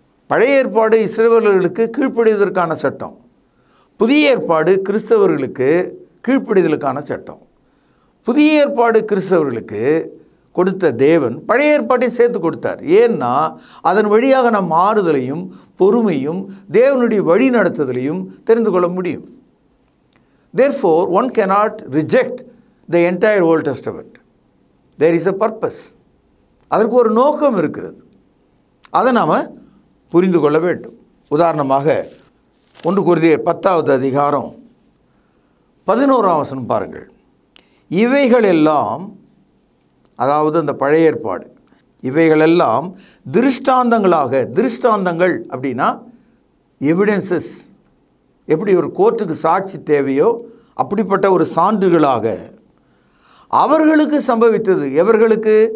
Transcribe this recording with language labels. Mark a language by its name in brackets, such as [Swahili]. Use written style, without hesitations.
[Tamil] பழைய ஏற்பாடு இஸ்ரவேலர்களுக்கு கீழ்ப்படிவதற்கான சட்டம், புதிய ஏற்பாடு கிறிஸ்தவர்களுக்கு கீழ்ப்படிதலுக்கான சட்டம். புதிய ஏற்பாடு கிறிஸ்தவர்களுக்கு கொடுத்த தேவன் பழைய ஏற்பாட்டை சேர்த்து கொடுத்தார். ஏன்னா அதன் வழியாக நம் ஆறுதலையும் பொறுமையும் தேவனுடைய வழி நடத்துதலையும் தெரிந்து கொள்ள முடியும். [English] Therefore, one cannot reject the entire Old Testament. There is a purpose. [Tamil] அதற்கு ஒரு நோக்கம் இருக்கிறது, அதை நாம் புரிந்து கொள்ள வேண்டும். உதாரணமாக 1 கொரிந்தியர் 10வது அதிகாரம் 11ஆம் வசனம் பாருங்கள். இவைகளெல்லாம், அதாவது அந்த பழைய ஏற்பாடு, இவைகளெல்லாம் திருஷ்டாந்தங்களாக, திருஷ்டாந்தங்கள் அப்படின்னா எவிடன்சஸ், எப்படி ஒரு கோர்ட்டுக்கு சாட்சி தேவையோ அப்படிப்பட்ட ஒரு சான்றுகளாக அவர்களுக்கு சம்பவித்தது. எவர்களுக்கு?